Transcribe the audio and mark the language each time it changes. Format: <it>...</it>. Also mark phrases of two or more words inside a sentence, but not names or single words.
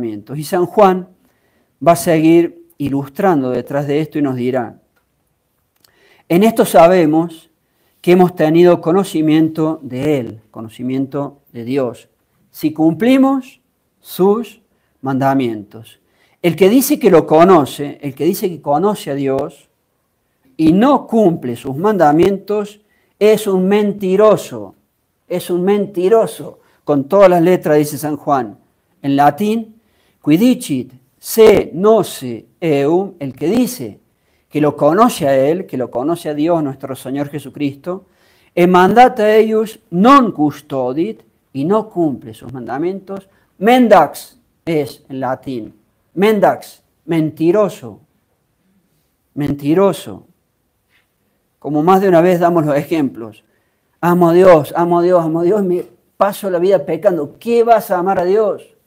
<es>Y San Juan va a seguir ilustrando detrás de esto y nos dirá, en esto sabemos que hemos tenido conocimiento de Él, conocimiento de Dios, si cumplimos sus mandamientos. El que dice que lo conoce, el que dice que conoce a Dios y no cumple sus mandamientos, es un mentiroso, con todas las letras, dice San Juan. En latín,</es> <la>qui dicit se nose eum,</la> <es>el que dice que lo conoce a Él, que lo conoce a Dios, nuestro Señor Jesucristo,</es> <la>e mandata eius non custodit,</la> <es>y no cumple sus mandamientos, mendax es en latín, mendax, mentiroso, como más de una vez damos los ejemplos, amo a Dios, me paso la vida pecando, ¿qué vas a amar a Dios?</es>